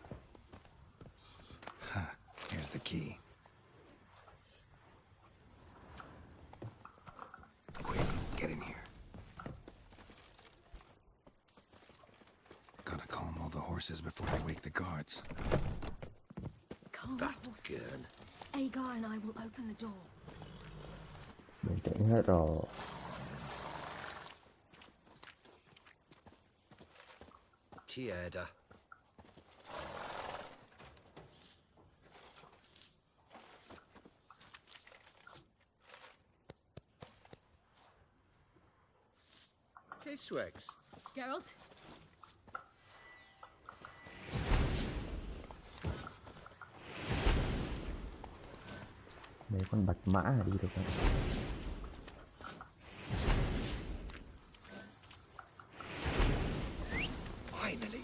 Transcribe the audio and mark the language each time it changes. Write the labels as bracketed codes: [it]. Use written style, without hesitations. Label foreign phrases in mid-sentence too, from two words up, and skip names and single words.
[en] Here's the key. Quick, get in here. Gotta calm all the horses before they wake the guards. Calm That's horses. good. Agar and I will open the door. [vi] Bình tĩnh hết rồi. Tieda. K-Swegs. [en] Geralt? [vi] Mấy con bạch mã là đi được không? [en] Finally.